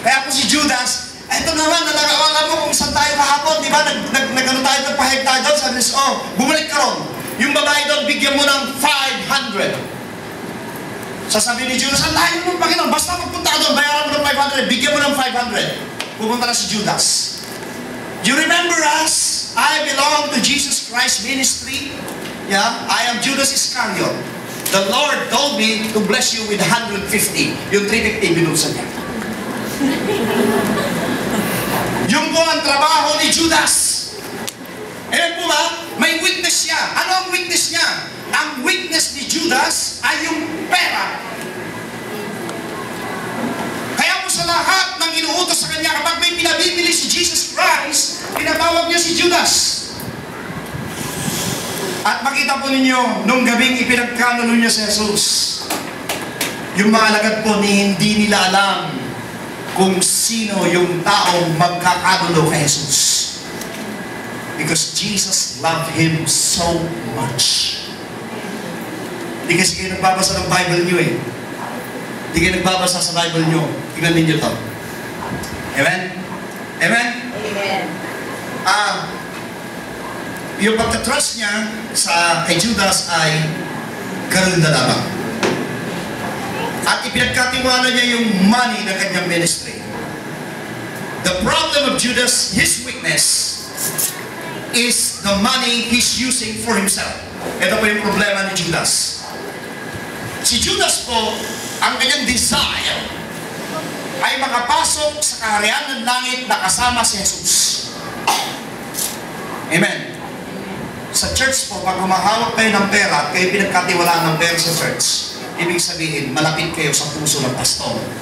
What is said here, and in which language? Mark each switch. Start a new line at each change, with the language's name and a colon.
Filipino: Kaya po si Judas, eto naman, alam mo kung saan tayo kahapon, di ba? Nag-ano tayo, nagpahig tayo doon, sabi niya, oh, bumalik ka ron. Yung babae doon, bigyan mo ng 500. Sasabi ni Judas, ang layo mo, Panginoon, basta magpunta ka doon, bayaran mo ng 500, bigyan mo ng 500. Pupunta na si Judas.
English: You remember us? I belong to Jesus Christ ministry. Yeah, I am Judas Iscariot. The Lord told me to bless you with 150.
Filipino: Yung 350, binulsan niya. Yung po ang trabaho ni Judas. Ayan po ba? May weakness siya. Ano ang weakness niya? Ang weakness ni Judas ay yung pera. Kaya po sa lahat ng inuutos sa kanya, kapag may pinabibili si Jesus Christ, pinatawag niya si Judas. At makita po ninyo, nung gabing ipinagkanulo niya si Jesus, yung mga alagad po hindi nila alam kung sino yung taong magkakanulo kay Jesus.
English: Because Jesus loved him so much.
Filipino: Hindi kasi kayo nagbabasa ng Bible niyo eh. Hindi kayo nagbabasa sa Bible niyo. Tingnan ninyo to. Amen? Amen?
English: Amen.
Filipino: Yung pagka-trust niya kay Judas ay ganun na lamang. At ipinagkatiwala niya yung money ng kanyang ministry.
English: The problem of Judas, his weakness, is the money he's using for himself.
Filipino: Ito po yung problema ni Judas. Si Judas po, ang kanyang desire ay makapasok sa kaharian ng langit na kasama si Jesus. Amen. Sa church po, pag humahawak kayo ng pera at kayo pinagkatiwalaan ng pera sa church, ibig sabihin, malapit kayo sa puso ng pastor.